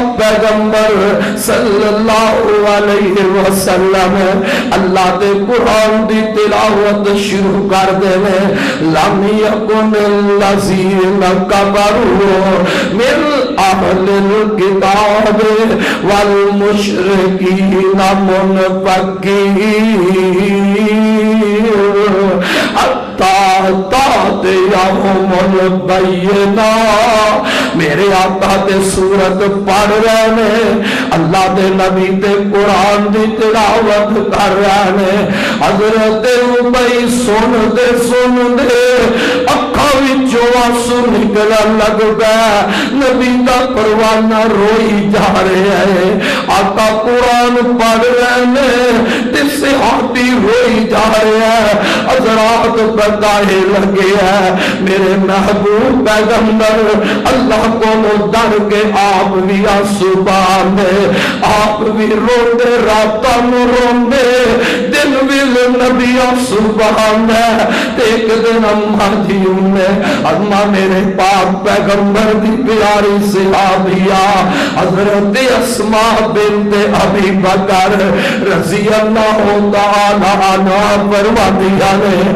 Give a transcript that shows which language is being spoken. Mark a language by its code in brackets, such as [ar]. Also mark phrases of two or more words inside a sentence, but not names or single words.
[pa] پیغمبر صلی اللہ علیہ وسلم اللہ دے قرآن دی تلاوت شروع کر دے نے، [ar] لم یکن الذین کفروا من اہل الکتاب والمشرکین منفکین حتی تأتیہم البینہ۔ [pa] میرے آقا تے سورت پڑھ رہے ہیں، اللہ دے نبی تے قرآن دی تلاوت کر رہے ہیں، حضرت ابی سن دے اکھاں وچوں آنسو نکلن لگ گئے، نبی دا پروانہ روئی جا رہے ہیں، آقا قرآن پڑھ رہے ہیں تے صحابی روئی جا رہے ہیں، حضرات بتائے لگے ہیں میرے محبوب پیغمبر اللہ کو ڈر کے آپ بھی آنسو بہاندے، آپ بھی روندے، راتاں نوں روندے، دن بھی نبی آنسو بہاندے، ایک دن اماں جی نے اماں میرے پاک پیغمبر دی پیاری صحابیہ حضرت اسماء بنت ابی بکر رضی اللہ تعالی عنہا فرماندیاں نے